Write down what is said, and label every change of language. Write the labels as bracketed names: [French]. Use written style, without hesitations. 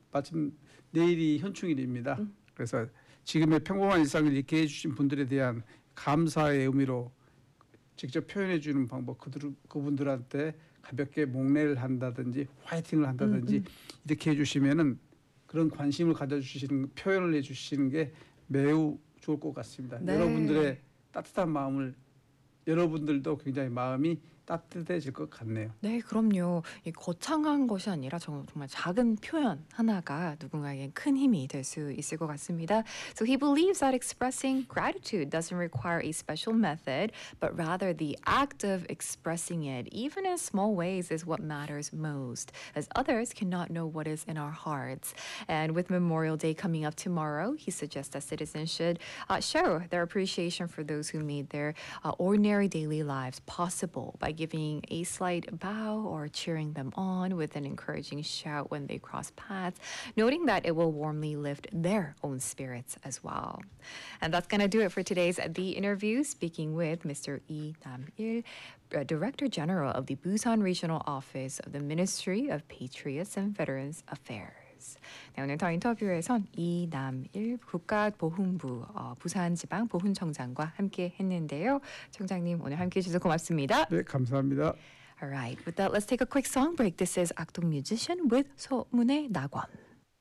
[Korean] 마침 내일이 현충일입니다. 그래서 지금의 평범한 일상을 이렇게 해주신 분들에 대한 감사의 의미로 직접 표현해 주는 방법 그분들한테 가볍게 목례를 한다든지 화이팅을 한다든지 이렇게 해주시면은 그런 관심을 가져주시는 표현을 해주시는 게 매우 좋을 것 같습니다. 네. 여러분들의 따뜻한 마음을 여러분들도 굉장히 마음이 따뜻해질 것 같네요. 네, 그럼요. 이 거창한 것이 아니라 정말 작은 표현 하나가 누군가에게 큰 힘이 될 수 있을 것 같습니다. [English] So he believes that expressing gratitude doesn't require a special method, but rather the act of expressing it, even in small ways, is what matters most, as others cannot know what is in our hearts. And with Memorial Day coming up tomorrow, he suggests that citizens should show their appreciation for those who made their ordinary daily lives possible. By giving a slight bow or cheering them on with an encouraging shout when they cross paths, noting that it will warmly lift their own spirits as well. And that's going to do it for today's The Interview, speaking with Mr. Lee Nam-il, Director General of the Busan Regional Office of the Ministry of Patriots and Veterans Affairs. [Korean] 네, 오늘 더 인터뷰에선 이남일 국가보훈부 부산지방보훈청장과 함께 했는데요. 청장님 오늘 함께 해주셔서 고맙습니다. 네, 감사합니다. [English] All right, with that, let's take a quick song break. This is 악동 뮤지션 with 소문의 낙원.